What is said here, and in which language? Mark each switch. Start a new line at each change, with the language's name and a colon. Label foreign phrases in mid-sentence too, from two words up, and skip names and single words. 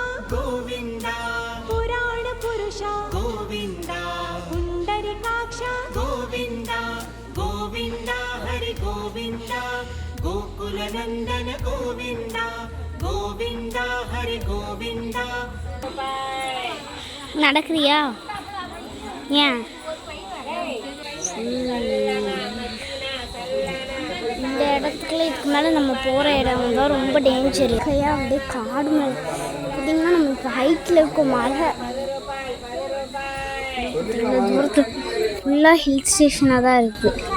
Sanskrit: गोविंदा, पुराण पुरुषा गोविंदा, पुंडरीकाक्ष गोविंदा, गोविंदा हरि गोविंदा, गोकुल नंदन गोविंदा, गोविंदा हरि गोविंदा.
Tamil: நடக்கிறியா? ஏன் இந்த இடத்துக்குள்ள இதுக்கு மேலே நம்ம போகிற இடம் தான் ரொம்ப டேஞ்சர். கையா அப்படியே காடு மேலே பார்த்திங்கன்னா நம்ம இப்போ ஹைட்டில் இருக்கும் மலை தூரத்து ஃபுல்லாக
English: hill station
Tamil: தான் இருக்குது.